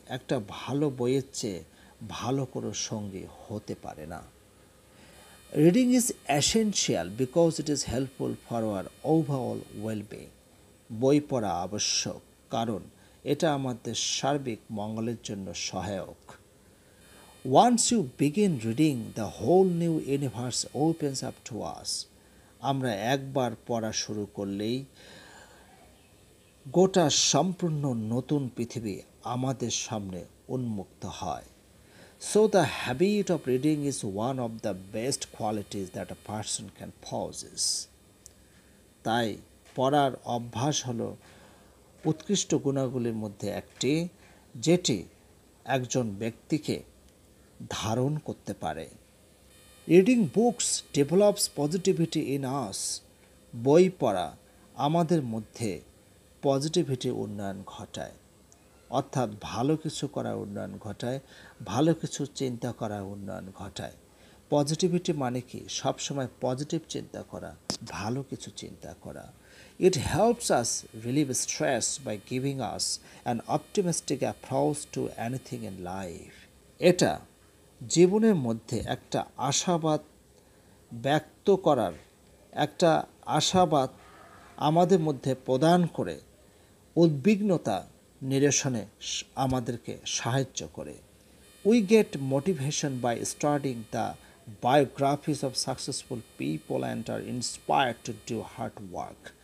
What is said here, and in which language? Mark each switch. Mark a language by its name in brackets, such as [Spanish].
[Bangla] একটা ভালো বইয়ের চেয়ে ভালো কোনো সঙ্গী হতে পারে না। [English] Reading is essential because it is helpful for our overall wellbeing. [Bangla] বই পড়া আবশ্যক কারণ এটা আমাদের সার্বিক মঙ্গলের জন্য সহায়ক। [English] Once you begin reading, the whole new universe opens up to us. [Bangla] আমরা একবার পড়া শুরু করলেই গোটা সম্পূর্ণ নতুন পৃথিবী আমাদের সামনে উন্মুক্ত হয়। [English] So the habit of reading is one of the best qualities that a person can possess. [Bangla] তাই পড়ার অভ্যাস হলো উৎকৃষ্ট গুণাগুলির মধ্যে একটি, যেটি একজন ব্যক্তিকে ধারণ করতে পারে। [English] Reading books develops positivity in us. [Bangla] বই পড়া আমাদের মধ্যে পজিটিভিটি উন্নয়ন ঘটায়, অর্থাৎ ভালো কিছু করার উন্নয়ন ঘটায়, ভালো কিছু চিন্তা করার উন্নয়ন ঘটায়। পজিটিভিটি মানে কি? সবসময় পজিটিভ চিন্তা করা, ভালো কিছু চিন্তা করা। [English] It helps us relieve stress by giving us an optimistic approach to anything in life. [Bangla] এটা জীবনের মধ্যে একটা আশাবাদ ব্যক্ত করার, একটা আশাবাদ আমাদের মধ্যে প্রদান করে উদ্বিগ্নতা নিরসনে আমাদেরকে সাহায্য করে। [English] We get motivation by studying the biographies of successful people and are inspired to do hard work.